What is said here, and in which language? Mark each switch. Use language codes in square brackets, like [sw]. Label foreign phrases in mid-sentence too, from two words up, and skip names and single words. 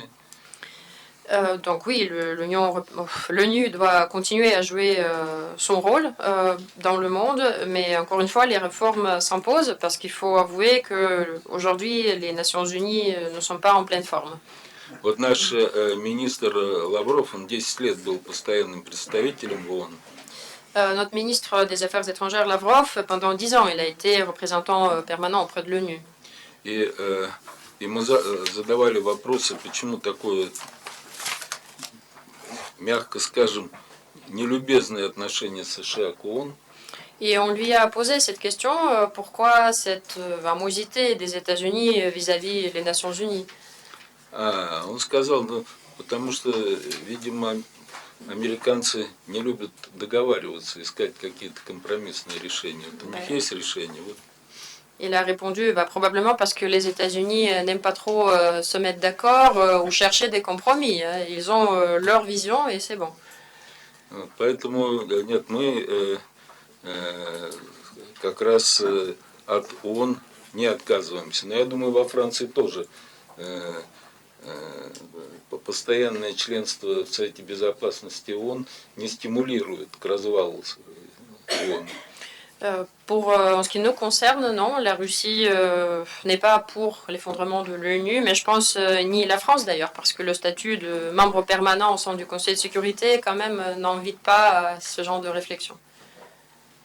[fr] Donc oui, l'ONU doit continuer à jouer son rôle dans le monde, mais encore une fois, les réformes s'imposent parce qu'il faut avouer qu'aujourd'hui, les Nations Unies ne sont pas en pleine forme. [ru] Вот наш министр Лавров, он 10 лет был постоянным представителем в ООН. [fr] Notre ministre des Affaires étrangères, Lavrov, pendant 10 ans, il a été représentant permanent auprès de l'ONU. [ru] И ему задавали вопросы, почему такое, мягко скажем, нелюбезное отношение США к ООН. [fr] Et on lui a posé cette question, pourquoi cette animosité des États-Unis vis-à-vis des Nations Unies? [ru] Он сказал, ну, потому что, видимо, американцы не любят договариваться, искать какие-то компромиссные решения. Вот у них есть решение. Вот. [fr] Il a répondu, probablement parce que les États-Unis n'aiment pas trop se mettre d'accord ou chercher des compromis. Ils ont leur vision et c'est bon. [ru] Поэтому, нет, мы как раз от ООН не отказываемся. Но я думаю, во Франции тоже постоянное членство в Совете Безопасности ООН не стимулирует к развалу ООН. [fr] En ce qui nous concerne, non, la Russie n'est pas pour l'effondrement de l'ONU, mais je pense ni la France d'ailleurs, parce que le statut de membre permanent au sein du Conseil de sécurité quand même n'invite pas à ce genre de réflexion.